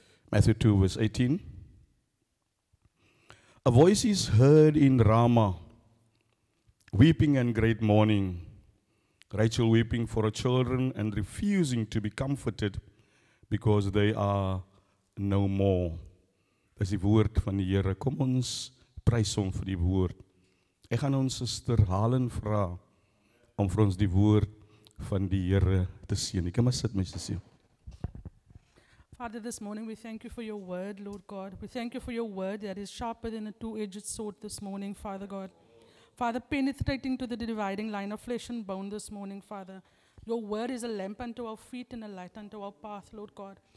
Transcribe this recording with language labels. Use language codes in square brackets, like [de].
[en] Matthew 2 verse 18. A voice is heard in Ramah, weeping and great mourning. Rachel weeping for her children and refusing to be comforted because they are no more. [af] Dis die woord van die Here. Kom ons prys hom vir die woord. Ek gaan ons suster Halen vra om vir ons die woord van die Here te seën. Ek kan maar sit, my sussie. [en] Father, this morning we thank you for your word, Lord God. We thank you for your word that is sharper than a two-edged sword this morning, Father God. Father, penetrating to the dividing line of flesh and bone this morning, Father. Your word is a lamp unto our feet and a light unto our path, Lord God.